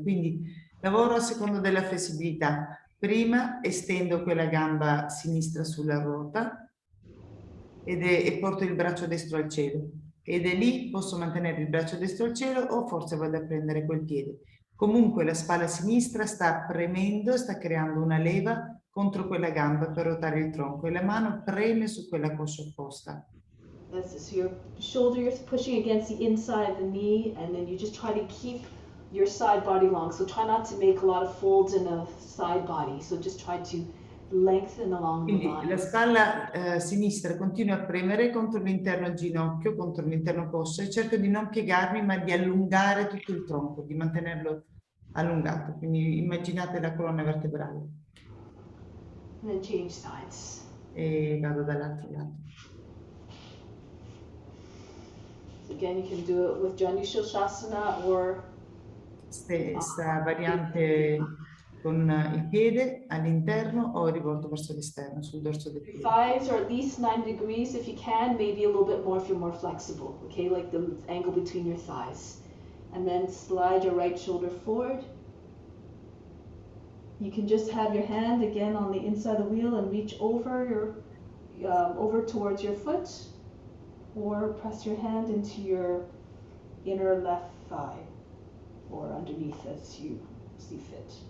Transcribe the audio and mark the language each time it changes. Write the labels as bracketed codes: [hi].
[it] Quindi lavoro a seconda della flessibilità. Prima estendo quella gamba sinistra sulla ruota e porto il braccio destro al cielo. Ed è lì posso mantenere il braccio destro al cielo o forse vado a prendere quel piede. Comunque la spalla sinistra sta premendo, sta creando una leva contro quella gamba per ruotare il tronco e la mano preme su quella coscia opposta. [en] That's it. So your shoulder, you're pushing against the inside of the knee, and then you just try to keep your side body long. So try not to make a lot of folds in the side body. So just try to lengthen along the [it] Quindi [en] line. [it] la spalla sinistra continua a premere contro l'interno ginocchio, contro l'interno coscia e cerco di non piegarmi ma di allungare tutto il tronco, di mantenerlo allungato. Quindi immaginate la colonna vertebrale. [en] And then change sides. [it] E vado dall'altro lato. [en] So again, you can do it with Janu Shirshasana or [it] Questa variante con il piede all'interno o rivolto verso l'esterno, sul dorso del piede. [en] thighs are at least 90 degrees if you can, maybe a little bit more if you're more flexible, okay, like the angle between your thighs. And then slide your right shoulder forward. You can just have your hand again on the inside of the wheel and reach over over towards your foot, or press your hand into your inner left thigh or underneath as you see fit.